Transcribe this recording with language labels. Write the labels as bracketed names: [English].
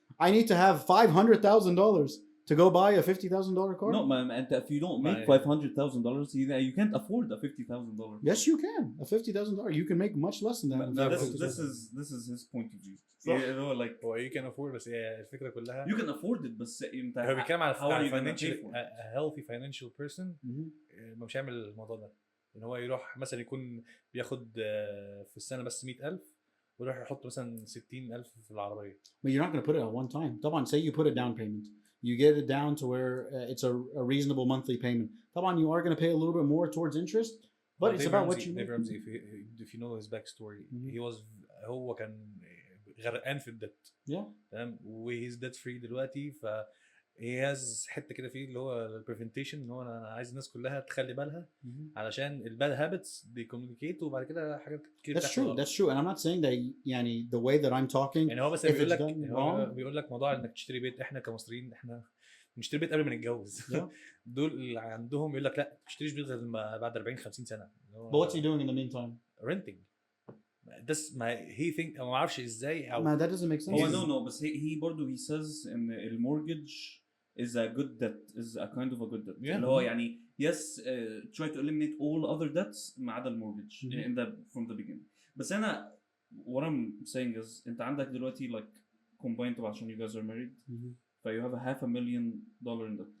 [English] I need to have $500,000 to go buy a $50,000 car. No, man, and if you don't make $500,000, you can't afford a $50,000. Yes, you can. A $50,000 you can make much less than that. This is his point of view. Like you can afford [Arabic] بس الفكرة كلها [English] you can afford it [Arabic] بس انت هو بيتكلم على [English] financial a healthy financial person [Arabic] مش هيعمل الموضوع ده ان هو يروح مثلا يكون بياخد في السنة بس 100,000 ويروح يحط مثلا 60,000 في العربية. [English] But you're not going to put it at one time. طبعا say you put a down payment. You get it down to where it's a reasonable monthly payment. طبعا you are going to pay a little bit more towards interest, but it's about what you make. Dave Ramsey, if you know his backstory, [Arabic] هو كان غرقان في الدت. [English] Yeah. [Arabic] تمام وهيز debt free دلوقتي ف [English] he has [Arabic] حته كده فيه اللي هو البريفنتيشن ان هو انا عايز الناس كلها تخلي بالها علشان الباد هابتس دي كوميونيكيت وبعد كده حاجات كتير [English] That's true and I'm not saying that يعني the way that I'm talking [Arabic] يعني هو بس بيقول لك موضوع انك تشتري بيت احنا كمصريين احنا نشتري بيت قبل ما نتجوز دول اللي عندهم يقول لك لا ما تشتريش بيت غير بعد 40 50 سنه. [English] But what's he doing in the meantime? renting. [Arabic] ما [English] he think [Arabic] ما اعرفش ازاي او [English] ما that doesn't make sense. No بس he برضه he says [Arabic] ان المورجج [English] is a good debt, is a kind of a good debt. [Arabic] اللي هو [English] يعني yes try to eliminate all other debts [Arabic] ما عدا المورجج [English] from the beginning. [Arabic] بس أنا [English] what I'm saying is [Arabic] أنت عندك دلوقتي [English] like combined عشان you guys are married ف you have a $500,000 in debt.